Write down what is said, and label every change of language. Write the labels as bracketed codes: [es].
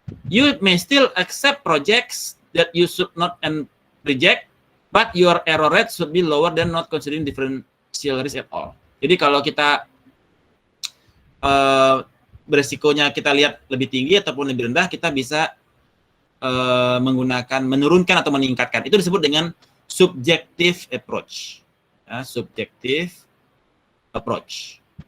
[en] You may still accept projects that you should not reject, but your error rate should be lower than not considering differential risk at all. [id] Jadi kalau kita beresikonya kita lihat lebih tinggi ataupun lebih rendah, kita bisa menurunkan atau meningkatkan. Itu disebut dengan subjective approach. Ya, subjective approach.